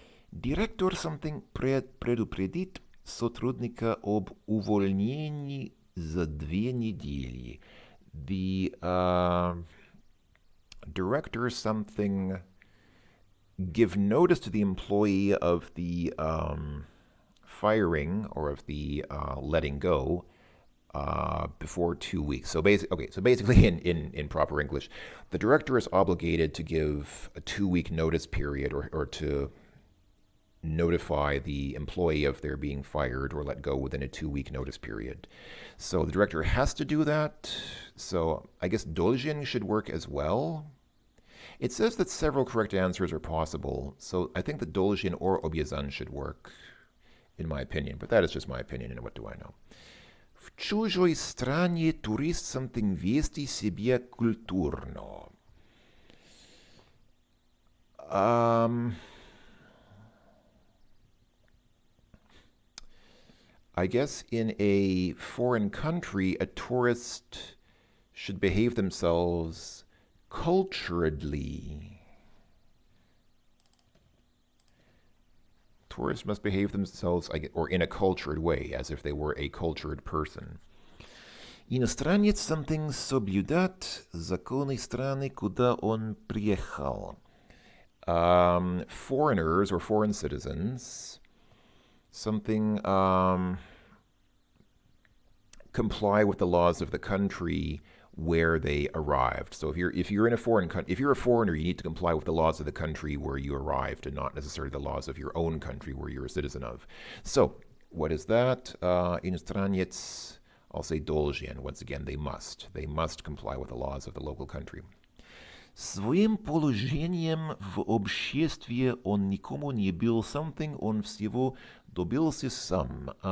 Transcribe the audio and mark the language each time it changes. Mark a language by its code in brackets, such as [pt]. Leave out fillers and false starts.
[ru] Директор something предупредит сотрудника об увольнении за 2 недели. [en] The director something give notice to the employee of the firing or of the letting go before 2 weeks. So basically in proper English, the director is obligated to give a 2-week notice period or to notify the employee of their being fired or let go within a 2-week notice period. So the director has to do that. So I guess должен should work as well. It says that several correct answers are possible, so I think that должен or обязан should work, in my opinion. But that is just my opinion, and what do I know? [ru] В чужой стране турист something вести себя культурно. [en] I guess in a foreign country, a tourist should behave themselves culturedly. Tourists must behave themselves, or in a cultured way, as if they were a cultured person. [ru] Иностранец something соблюдать законы страны, куда он приехал. [en] Foreigners or foreign citizens something comply with the laws of the country where they arrived. So if you're in a foreign country, if you're a foreigner, you need to comply with the laws of the country where you arrived, and not necessarily the laws of your own country where you're a citizen of. So what is that? Иностранец, I'll say должен. Once again, they must comply with the laws of the local country. [ru] Своим положением в обществе он никому не был something, он всего добился сам.